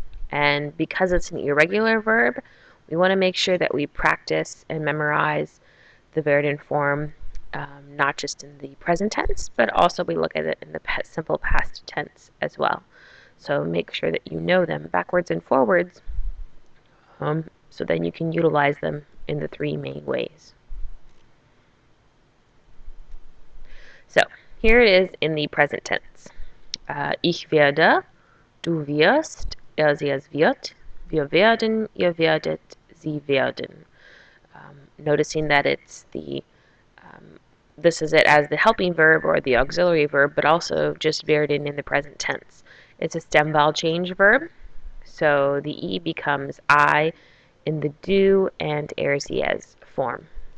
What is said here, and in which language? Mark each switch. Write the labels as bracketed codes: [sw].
[en] And because it's an irregular verb, we want to make sure that we practice and memorize the Werden form, not just in the present tense, but also we look at it in the simple past tense as well. So make sure that you know them backwards and forwards, so then you can utilize them in the three main ways. So here it is in the present tense. [de] Ich werde, du wirst, sie es wird, wir werden, ihr werdet, sie werden. [en] Noticing that it's this is it as the helping verb or the auxiliary verb, but also just werden in the present tense. It's a stem vowel change verb, so the E becomes I in the do and sie es form.